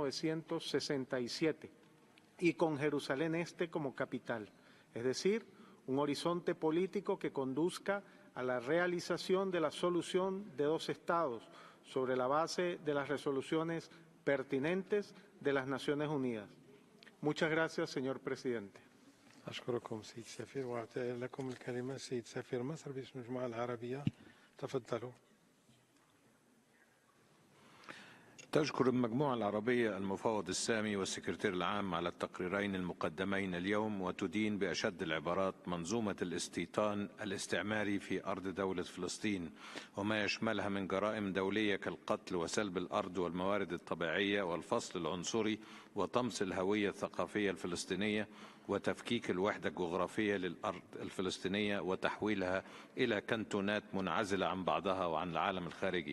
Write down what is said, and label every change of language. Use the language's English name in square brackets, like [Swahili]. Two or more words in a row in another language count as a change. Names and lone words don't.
[Spanish] 1967 y con Jerusalén Este como capital, es decir, un horizonte político que conduzca a la realización de la solución de dos estados sobre la base de las resoluciones pertinentes de las Naciones Unidas. Muchas gracias, señor presidente. [Arabic] أشكركم سيد سفير وأعطي لكم الكلمة سيد سفير مصر باسم الجماعة العربية. تفضلوا. تشكر المجموعة العربية المفوض السامي والسكرتير العام على التقريرين المقدمين اليوم، وتدين بأشد العبارات منظومة الاستيطان الاستعماري في أرض دولة فلسطين وما يشملها من جرائم دولية كالقتل وسلب الأرض والموارد الطبيعية والفصل العنصري وطمس الهوية الثقافية الفلسطينية وتفكيك الوحدة الجغرافية للأرض الفلسطينية وتحويلها إلى كنتونات منعزلة عن بعضها وعن العالم الخارجي.